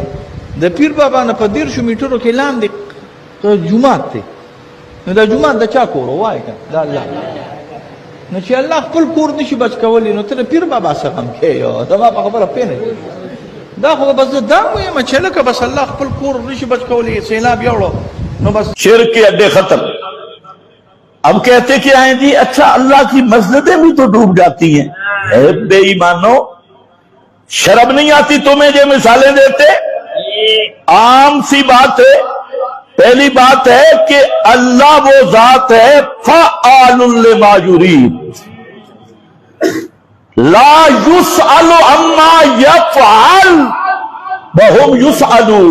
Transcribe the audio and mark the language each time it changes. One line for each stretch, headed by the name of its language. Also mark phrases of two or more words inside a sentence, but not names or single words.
Pashto: د پیر بابا نه په 150 میټرو کې لاندې جومات دی. نو دا جومات د چا کور وای کنه؟ د الله. نو چې الله خپل کور نشي بچ کولی نو ته پیر بابا څخه هم کې یو دا په خبره پېنه دا خو بس دا وایم چې لکه بس الله خپل کور نشي بچ کولی سیلاب یوړو نو بس
Urdu: شرک کے اڈے ختم. اب کہتے کیا ہیں جی اچھا اللہ کی مسجدیں بھی تو ڈوب جاتی ہیں. بے ایمانو شرم نہیں آتی تمہیں یہ مثالیں دیتے؟ عام سی بات ہے. پہلی بات ہے کہ اللہ وہ ذات ہے
Arabic: فعال لما یرید لا یسأل عما یفعل وہم یسألون.